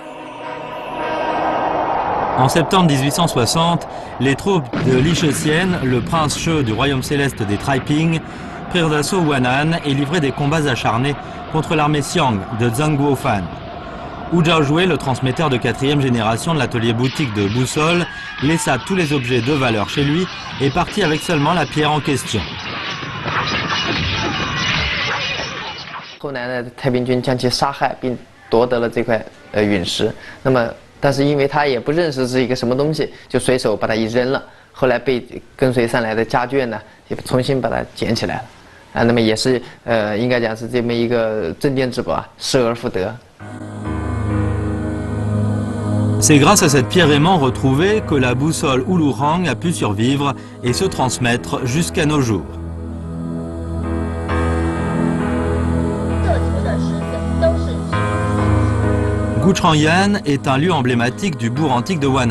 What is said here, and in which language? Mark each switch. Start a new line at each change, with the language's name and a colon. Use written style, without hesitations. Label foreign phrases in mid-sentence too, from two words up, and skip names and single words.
French: En septembre 1860, les troupes de Li Shesian, le prince She du royaume céleste des Taiping, prirent d'assaut Huanan et livraient des combats acharnés contre l'armée Xiang de Zheng Guofan. Wu Zhaojue, le transmetteur de 4e génération de l'atelier boutique de boussole, laissa tous les objets de valeur chez lui et partit avec seulement la pierre en question.
Chinese: 后来呢，太平军将其杀害，并夺得了这块陨石。那么，但是因为他也不认识是一个什么东西，就随手把它一扔了。后来被跟随上来的家眷呢，也重新把它捡起来了。啊，那么也是应该讲是这么一个镇店之宝啊，失而复得。
French: C'est grâce à cette pierre aimant retrouvée que la boussole Huluhang a pu survivre et se transmettre jusqu'à nos jours. Guchangyan est un lieu emblématique du bourg antique de Wan'an.